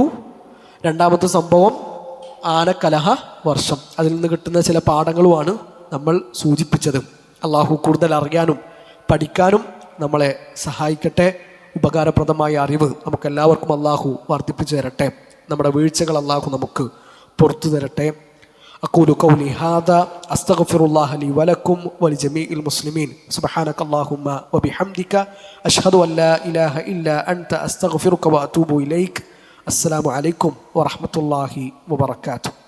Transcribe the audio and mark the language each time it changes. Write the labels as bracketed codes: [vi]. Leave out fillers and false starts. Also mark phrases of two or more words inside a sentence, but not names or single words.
[ml] 2ാമത്തെ സംഭവം ആനക്കലഹ വർഷം. അതിൽ നിന്ന് കിട്ടുന്ന ചില പാഠങ്ങളുമാണ് നമ്മൾ സൂചിപ്പിച്ചത്. അള്ളാഹു കൂടുതൽ അറിയാനും പഠിക്കാനും നമ്മളെ സഹായിക്കട്ടെ. ഉപകാരപ്രദമായ അറിവ് നമുക്കെല്ലാവർക്കും അള്ളാഹു വർദ്ധിപ്പിച്ചു തരട്ടെ. നമ്മുടെ വീഴ്ചകൾ അള്ളാഹു നമുക്ക് പുറത്തു തരട്ടെ. [ar] أقول قولي هذا أستغفر الله لي ولكم ولجميع المسلمين سبحانك اللهم وبحمدك أشهد أن لا إله إلا أنت أستغفرك وأتوب إليك. السلام عليكم ورحمة الله وبركاته.